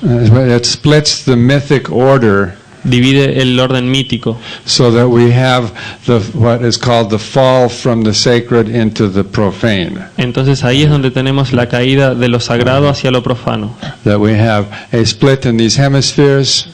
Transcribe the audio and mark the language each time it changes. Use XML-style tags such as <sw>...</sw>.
<en>It splits the mythic order,</en> <es>divide el orden mítico,</es> <en>so that we have what is called the fall from the sacred into the profane.</en> <es>entonces ahí es donde tenemos la caída de lo sagrado hacia lo profano,</es> <en>That we have a split in these hemispheres,</en>